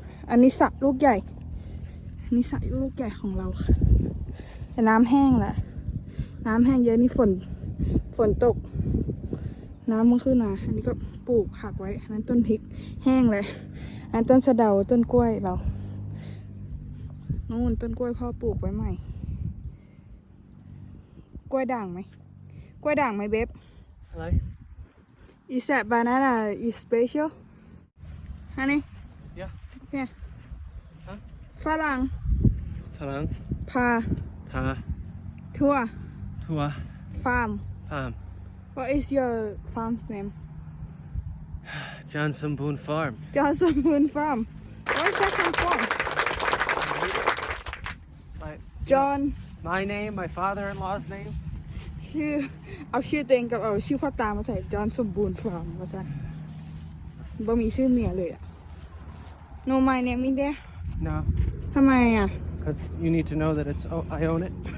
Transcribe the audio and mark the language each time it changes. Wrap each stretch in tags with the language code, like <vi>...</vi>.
<th>อันนี้สระลูกใหญ่ อันนี้สระลูกใหญ่ของเราค่ะ แต่น้ำแห้งแล้ว น้ำแห้งเยอะนี่ฝนตก น้ำมันขึ้นมาอันนี้ก็ปลูกผักไว้อันนั้นต้นพริกแห้งเลย อันนั้นต้นสะเดาต้นกล้วยเรา นู่นต้นกล้วยพ่อปลูกไว้ใหม่ กล้วยด่างไหม กล้วยด่างไหมเบบ</th> <en>Hello? Is that banana is special? Honey? Yeah. Yeah. Huh?</en> <th>ฝรั่ง Talang. พา Ta. ทัวร์ Tua. ฟาร์ม</th> <en>Farm. What is your farm's name? Johnson Boone Farm. Johnson Moon Farm. Where's that come from? My, John my name, my father-in-law's name.</en> <th>ชื่อ เอาชื่อตัวเองกับเอาชื่อพ่อตามาใส่ จอห์นสมบูรณ์ฟาร์มว่าซะบ่มีชื่อเมียเลยอะ</th> <en>No my name in there No,</en> <th>ทำไมอ่ะ</th> <en>because you need to know that it's I own it.</en>